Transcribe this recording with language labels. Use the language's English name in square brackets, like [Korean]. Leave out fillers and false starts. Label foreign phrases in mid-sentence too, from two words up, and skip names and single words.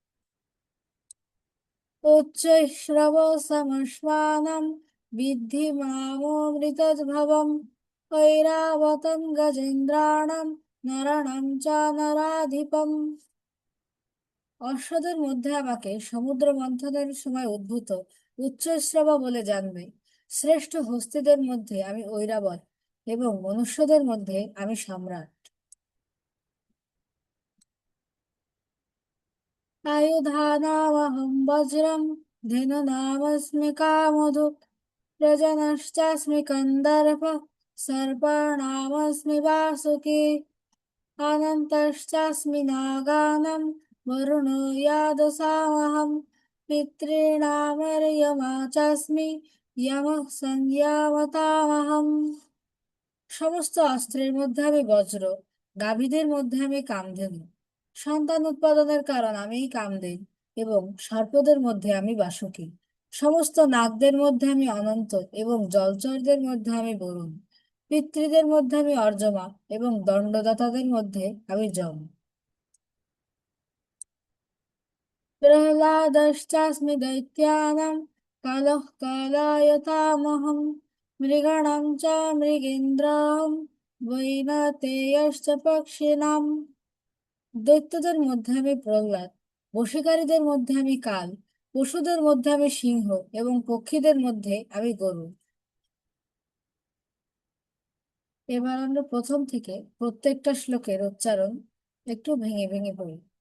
[Sanskrit] উচ্চৈঃশ্রব সমশ্বানাম বিদ্ধি মামৃতদ্ভবম ঐরাবতং গজেন্দ্রাণাম নরাণাম চ নরাধিপম। [Bangla] অশ্বদের মধ্যে আমাকে সমুদ্র মন্থনের সময় উদ্ভূত উচ্চৈঃশ্রব বলে জানবে। শ্রেষ্ঠ হস্তিদের মধ্যে আমি ঐরাবত এবং মনুষ্যদের মধ্যে আমি সম্রাট। [Sanskrit] आयुधानामहं वज्रं धेनुनामस्मि कामधुक् प्रजनश्चास्मि कन्दर्पः सर्पाणामस्मि वासुकी अनन्तश्चास्मि नागानां वरुणो यादसामहं पितॄणामर्यमा चास्मि यमः संज्ञावतामहम्। [Bangla] সমস্ত অস্ত্রের মধ্যে আমি বজ্র, গাভীদের মধ্যে আমি কামধেনু, সন্তান উৎপাদনের কারণ আমি কামদেব এবং সর্পদের মধ্যে আমি বাসুকী। সমস্ত নাগদের মধ্যে আমি অনন্ত এবং জলচরদের মধ্যে আমি বরুণ। পিতৃদের মধ্যে আমি অর্যমা এবং দণ্ডদাতাদের মধ্যে আমি যম। [Sanskrit] प्रह्लादश्चास्मि दैत्यानां कालः कालायतामहं मृगाणां च मृगेन्द्राहं वैनतेयश्च पक्षिणां। [Bangla] দৈত্যদের মধ্যে আমি প্রহ্লাদ, বশীকারীদের মধ্যে আমি কাল, পশুদের মধ্যে আমি সিংহ এবং পক্ষীদের মধ্যে আমি গরু। এবার আমরা প্রথম থেকে প্রত্যেকটা শ্লোকের উচ্চারণ একটু ভেঙে ভেঙে পড়ি।